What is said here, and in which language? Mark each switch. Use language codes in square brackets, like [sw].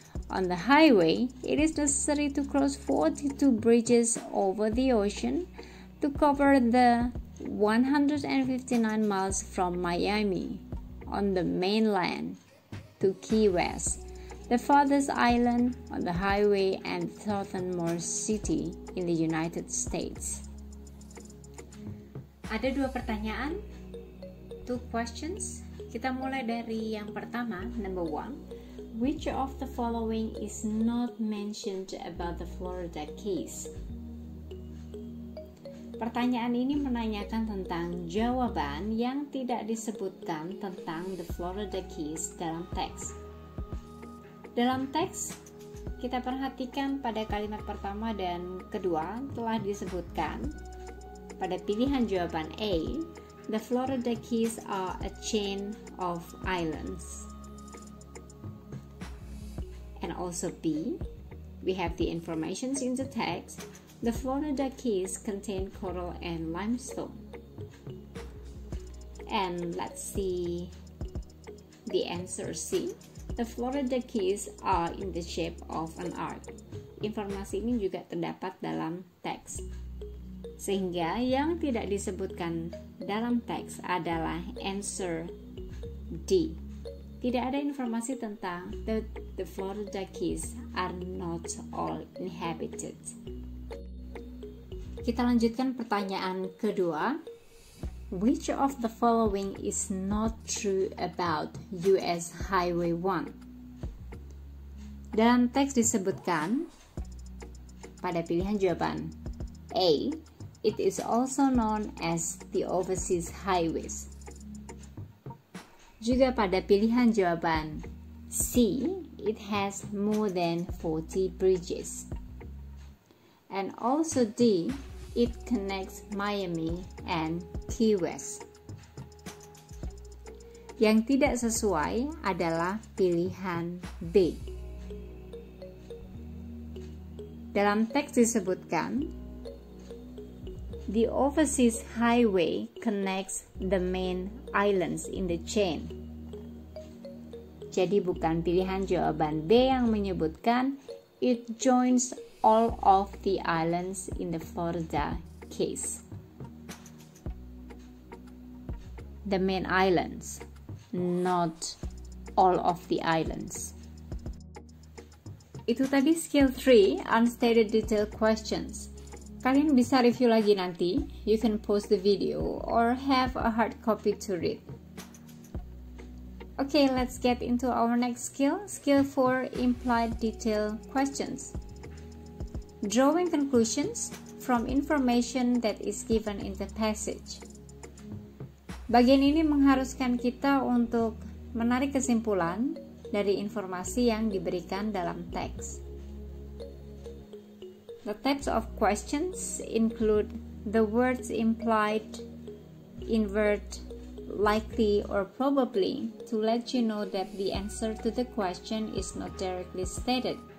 [en] On the highway, it is necessary to cross 42 bridges over the ocean to cover the 159 miles from Miami on the mainland to Key West, the farthest island on the highway and southernmost city in the United States. [id] Ada 2 pertanyaan, [en] 2 questions. [id] Kita mulai dari yang pertama, [en] number 1. Which of the following is not mentioned about the Florida Keys? [id] Pertanyaan ini menanyakan tentang jawaban yang tidak disebutkan tentang the Florida Keys dalam teks. Dalam teks, kita perhatikan pada kalimat pertama dan kedua telah disebutkan. Pada pilihan jawaban A, [en] the Florida Keys are a chain of islands. And also B, we have the informations in the text. The Florida Keys contain coral and limestone. And let's see the answer C. The Florida Keys are in the shape of an arc. [id] Informasi ini juga terdapat dalam teks. Sehingga yang tidak disebutkan dalam teks adalah [en] answer D. [id] Tidak ada informasi tentang [en] the Florida Keys are not all inhabited. [id] Kita lanjutkan pertanyaan kedua. [en] Which of the following is not true about US Highway 1? [id] Dalam teks disebutkan pada pilihan jawaban A, [en] it is also known as the Overseas Highways. [id] Juga pada pilihan jawaban C, [en] it has more than 40 bridges. And also D, it connects Miami and Key West. [id] Yang tidak sesuai adalah pilihan B. Dalam teks disebutkan, [en] the overseas highway connects the main islands in the chain. [id] Jadi bukan pilihan jawaban B yang menyebutkan [en] it joins all of the islands in the Florida case. The main islands, not all of the islands. [id] Itu tadi skill 3, Unstated Detail Questions. Kalian bisa review lagi nanti. [en] You can pause the video or have a hard copy to read. Okay, let's get into our next skill. Skill 4, Implied Detail Questions. Drawing conclusions from information that is given in the passage. [id] Bagian ini mengharuskan kita untuk menarik kesimpulan dari informasi yang diberikan dalam teks. [en] The types of questions include the words implied, invert, likely, or probably to let you know that the answer to the question is not directly stated.